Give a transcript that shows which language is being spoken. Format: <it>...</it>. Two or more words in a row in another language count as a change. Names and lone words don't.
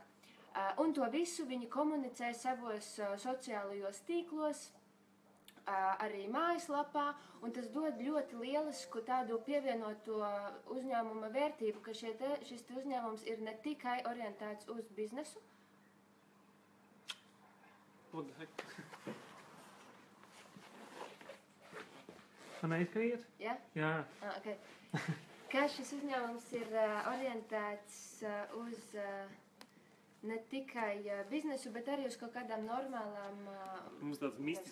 <lv>Un to visu viņi komunicē savos sociālajos tīklos, arī mājaslapā, un tas dod ļoti lielisku tādu pievienoto uzņēmuma vērtību, ka šis uzņēmums ir ne tikai orientēts uz biznesu.</lv> <en>What the heck?</en> <lv>Neizskriet? Jā? Jā. Okay. Ka šis uzņēmums ir orientēts uz ne tikai biznesu, bet arī uz kaut kādām normālām... Mums tāds mistisks.</lv>